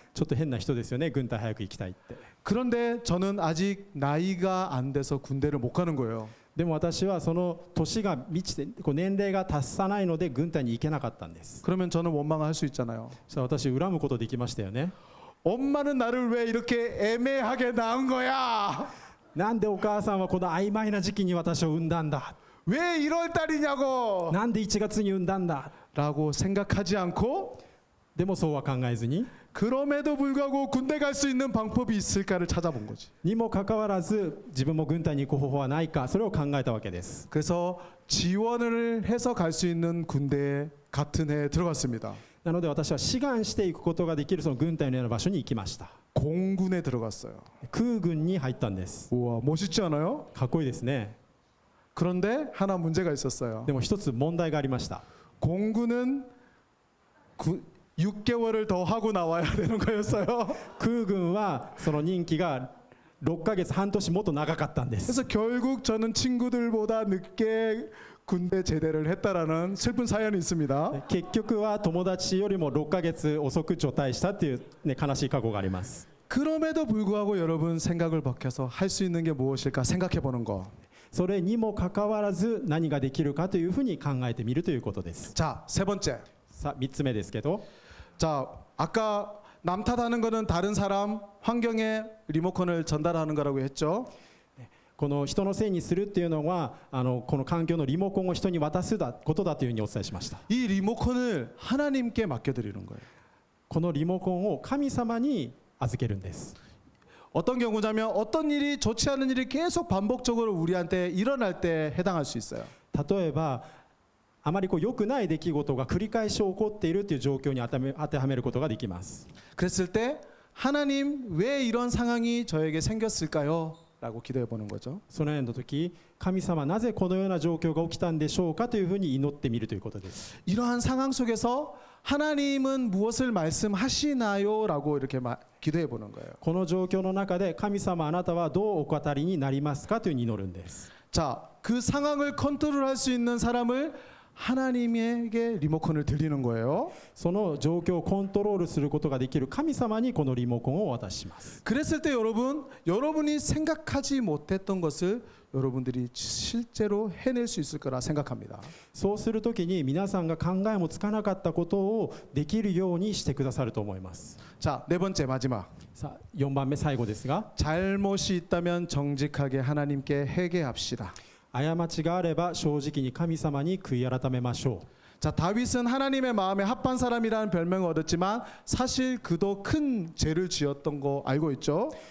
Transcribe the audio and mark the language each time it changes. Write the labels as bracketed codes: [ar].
[ja] ちょっと変な人ですよね、軍隊早く行きたいって。 [ko] 그런데 저는 아직 나이가 안 돼서 군대를 못 가는 거예요. [ja] でも私はその年が満ちてこう年齢が達さないので軍隊に行けなかったんです。 [ko] 그러면 저는 원망할 수 있잖아요. [ja] そしたら私恨むことできましたよね。 [ko] 엄마는 나를 왜 이렇게 애매하게 낳은 거야? [ja] なんでお母さんはこの曖昧な時期に私を産んだんだ。 [ko] 왜 1월 달이냐고? [ja] なんで1月に産んだんだ。 [ko] 라고 생각하지 않고 [ja] でもそうは考えずに [ko] 그럼에도 불구하고 군대 갈 수 있는 방법이 있을까를 찾아본 거지. [ja] にもかかわらず自分も軍隊に行く方法はないかそれを考えたわけです。 [ko] 그래서 지원을 해서 갈 수 있는 군대에 같은 해에 들어갔습니다. [ja] なので私は志願していくことができるその軍隊のような場所に行きました。 [ko] 공군에 들어갔어요. [ja] 空軍に入ったんです。 [ko] 우와, 멋있지 않아요? [ja] かっこいいですね。 [ko] 그런데 하나 문제가 있었어요. [ja] でも一つ問題がありました。 [ko] 공군은 6개월을 더 하고 나와야 되는 거였어요. [ja] 空軍はその任期が6ヶ月半年もっと長かったんです。 [ko] 그래서 결국 저는 친구들보다 늦게 군대 제대를 했다라는 슬픈 사연이 있습니다. [ja] 結局は友達よりも6ヶ月遅く除隊したっていう、ね、悲しい過去があります。 [ko] 그럼에도 불구하고 여러분 생각을 벗겨서 할 수 있는 게 무엇일까 생각해 보는 거. [ja] それにもかかわらず何ができるかというふうに考えてみるということです。 [ko] 자, 세 번째. [ja] さあ3つ目ですけど [ko] 자, 아까 남 탓하는 거는 다른 사람 환경에 리모컨을 전달하는 거라고 했죠. [ja] この人のせいにするっていうのはこの環境のリモコンを人に渡すことだというふうにお伝えしました。 [ko] 이 리모컨을 하나님께 맡겨드리는 거예요. [ja] このリモコンを神様に預けるんです。 [ko] 어떤 경우냐면 어떤 일이 좋지 않은 일이 계속 반복적으로 우리한테 일어날 때 해당할 수 있어요. [ja] 例えばあまりこう良くない出来事が繰り返し起こっているという状況に当てはめることができます。 [ko] 그랬을 때 하나님 왜 이런 상황이 저에게 생겼을까요? 라고 기도해 보는 거죠. [ja] そのような時神様なぜこのような状況が起きたんでしょうかというふうに祈ってみるということです。 [ko] 이러한 상황 속에서 하나님은 무엇을 말씀하시나요? 라고 이렇게 기도해 보는 거예요. [ja] この状況の中で神様あなたはどうお語りになりますかというふうに祈るんです。 [ko] 자, 그 상황을 컨트롤할 수 있는 사람을 하나님에게 리모컨을 드리는 거예요. [ja] その状況をコントロールすることができる神様にこのリモコンをお渡しします。 [ko] 그랬을 때 여러분이 생각하지 못했던 것을 여러분들이 실제로 해낼 수 있을 거라 생각합니다. [ja] そうするときに皆さんが考えもつかなかったことをできるようにしてくださると思います。 [ko] 자, 네 번째 마지막. [ja] さあ4番目最後ですが [ko] 잘못이 있다면 정직하게 하나님께 회개합시다. [ja] 過ちがあれば正直に神様に悔い改めましょう。 [ko] 자, 다윗은 하나님의 마음에 합한 사람이라는 별명을 얻었지만 사실 그도 큰 죄를 지었던 거 알고 있죠?